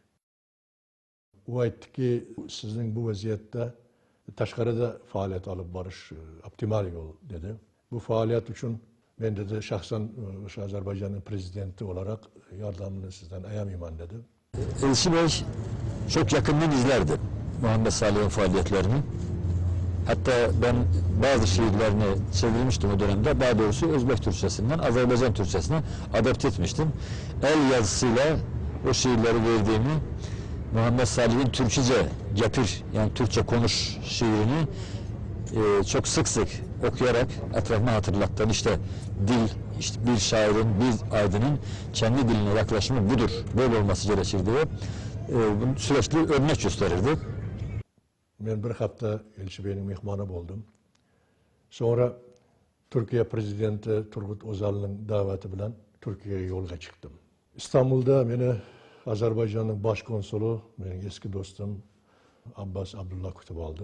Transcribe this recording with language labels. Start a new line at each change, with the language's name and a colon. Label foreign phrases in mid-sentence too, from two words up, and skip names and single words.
Uzbek: U aytdiki, sizning bu vaziyatda tashqarida faoliyat olib borish optimal yo'l dedi. Bu faoliyat uchun men dedi shaxsan o'sha Ozarbayjonning prezidenti olarak yordamini sizdan ayamayman dedi.
Turkish: Elchibey çok yakından izlerdi Muhammed Salih'in faaliyetlerini. Hatta ben bazı şiirlerini çevirmiştim o dönemde. Daha doğrusu Özbek Türkçesinden Azerbaycan Türkçesine adapte etmiştim. El yazısıyla o şiirleri verdiğimi, Muhammed Salih'in Türkçe gepir, yani Türkçe konuş şiirini çok sık sık okuyarak etrafıma hatırlattım. İşte dil, işte bir şairin, bir aydının kendi diline yaklaşımı budur. Böyle olması gerekir diye sürekli örnek gösterirdi.
Uzbek: Men bir hafta Elchibeyning mehmoni bo'ldim. Sonra Turkiya prezidenti Turgut O'zalning da'vati bilan Turkiyaga yo'lga chiqdim. Istanbulda meni Ozarbayjonning bosh konsuli, mening eski do'stim Abbas Abdullah kutib oldi.